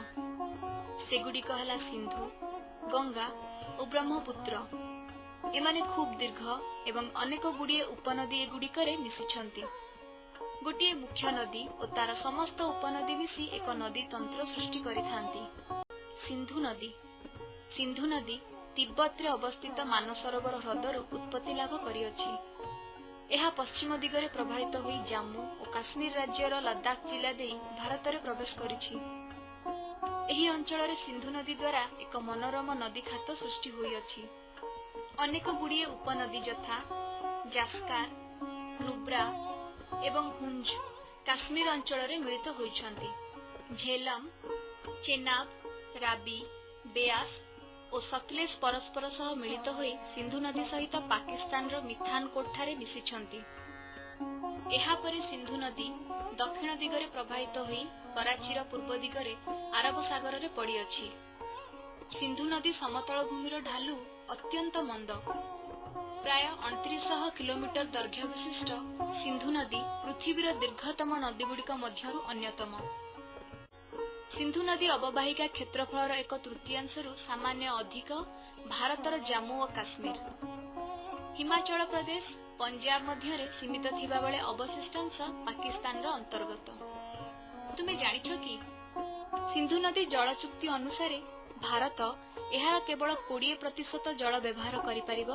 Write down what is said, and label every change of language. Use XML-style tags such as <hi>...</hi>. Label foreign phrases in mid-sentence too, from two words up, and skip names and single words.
<or>ସେଗୁଡ଼ିକ ହେଲା ସିନ୍ଧୁ, ଗଙ୍ଗା ଓ ବ୍ରହ୍ମପୁତ୍ର। ଏମାନେ ଖୁବ ଦୀର୍ଘ ଏବଂ ଅନେକ ଗୁଡ଼ିଏ ଉପନଦୀ ଏଗୁଡ଼ିକରେ ମିଶିଛନ୍ତି। ଗୋଟିଏ ମୁଖ୍ୟ ନଦୀ ଓ ତାର ସମସ୍ତ ଉପନଦୀ ମିଶି ଏକ ନଦୀ ତନ୍ତ୍ର ସୃଷ୍ଟି କରିଥାନ୍ତି। ସିନ୍ଧୁ ନଦୀ। ସିନ୍ଧୁ ନଦୀ ତିବ୍ବତରେ ଅବସ୍ଥିତ ମାନସରୋବର ହ୍ରଦରୁ ଉତ୍ପତ୍ତି ଲାଭ କରିଅଛି। ଏହା ପଶ୍ଚିମ ଦିଗରେ ପ୍ରବାହିତ ହୋଇ ଜମ୍ମୁ ଓ କାଶ୍ମୀର ରାଜ୍ୟର ଲଦାଖ ଜିଲ୍ଲା ଦେଇ ଭାରତରେ ପ୍ରବେଶ କରିଛି। ଏହି ଅଞ୍ଚଳରେ ସିନ୍ଧୁ ନଦୀ ଦ୍ୱାରା ଏକ ମନୋରମ ନଦୀ ଖାତ ସୃଷ୍ଟି ହୋଇଅଛି। ଅନେକ ଗୁଡ଼ିଏ ଉପନଦୀ ଯଥା ଜାସ୍କାର, ନୁବ୍ରା ଏବଂ ହୁଞ୍ଜ କାଶ୍ମୀର ଅଞ୍ଚଳରେ ମିଳିତ ହୋଇଛନ୍ତି। ଝେଲମ, ଚେନାବ, ରାବି, ବେୟାସ ଓ ସତଲେଜ ପରସ୍ପର ସହ ମିଳିତ ହୋଇ ସିନ୍ଧୁ ନଦୀ ସହିତ ପାକିସ୍ତାନର ମିଠାନକୋଟ ଠାରେ ମିଶିଛନ୍ତି। ଏହା ପରେ ସିନ୍ଧୁ ନଦୀ ଦକ୍ଷିଣ ଦିଗରେ ପ୍ରବାହିତ ହୋଇ କରାଚୀର ପୂର୍ବ ଦିଗରେ ଆରବ ସାଗରରେ ପଡ଼ିଅଛି। ସିନ୍ଧୁ ନଦୀ ସମତଳ ଭୂମିର ଢାଲୁ ଅତ୍ୟନ୍ତ ମନ୍ଦ। ପ୍ରାୟ 2900 କିଲୋମିଟର ଦୈର୍ଘ୍ୟ ବିଶିଷ୍ଟ ସିନ୍ଧୁ ନଦୀ ପୃଥିବୀର ଦୀର୍ଘତମ ନଦୀ ଗୁଡ଼ିକ ମଧ୍ୟରୁ ଅନ୍ୟତମ। ସିନ୍ଧୁ ନଦୀ ଅବବାହିକା କ୍ଷେତ୍ରଫଳର 1/3 ସାମାନ୍ୟ ଅଧିକ ଭାରତର ଜମ୍ମୁ ଓ କାଶ୍ମୀର, ହିମାଚଳ ପ୍ରଦେଶ, ପଞ୍ଜାବ ମଧ୍ୟ ସୀମିତ ଥିବା ବେଳେ ଅବଶିଷ୍ଟାଂଶ ପାକିସ୍ତାନ ଅନ୍ତର୍ଗତ। ତୁମେ ଜାଣିଛ କି ସିନ୍ଧୁ ନଦୀ ଜଳ ଚୁକ୍ତି ଅନୁସାରେ ଭାରତ ଏହାର କେବଳ 20% ଜଳ ବ୍ୟବହାର କରିପାରିବ।</or>